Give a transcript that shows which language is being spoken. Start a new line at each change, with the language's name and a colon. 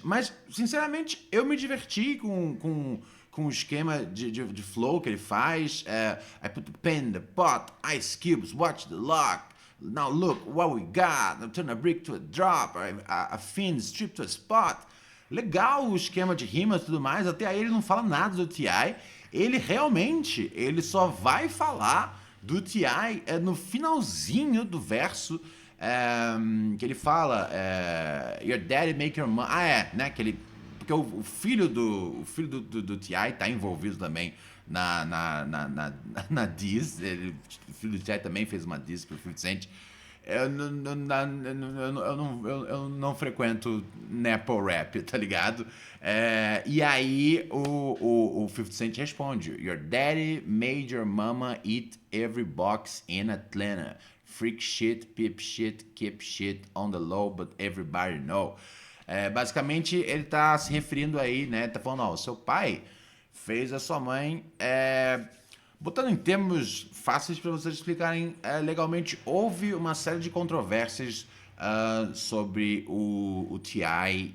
Portuguese: Mas, sinceramente, eu me diverti com o esquema de flow que ele faz.
English: I put the pen, the pot, ice cubes, watch the lock. Now look what we got. Now turn a brick to a drop. A thin strip to a spot.
Portuguese: Legal o esquema de rimas e tudo mais. Até aí ele não fala nada do T.I. Ele só vai falar do T.I. No finalzinho do verso. Que ele fala
English: Your daddy make your money.
Portuguese: Né? Porque o filho do T.I. tá envolvido também na diss. O filho do T.I. também fez uma diss pro 50 Cent. Eu não frequento Nepo Rap, tá ligado? E aí o 50 Cent responde:
English: Your daddy made your mama eat every box in Atlanta. Freak shit, peep shit, keep shit on the low, but everybody know.
Portuguese: Basicamente, ele tá se referindo aí, né? Tá falando, ó, seu pai fez a sua mãe. Botando em termos fáceis para vocês explicarem legalmente, houve uma série de controvérsias sobre o T.I.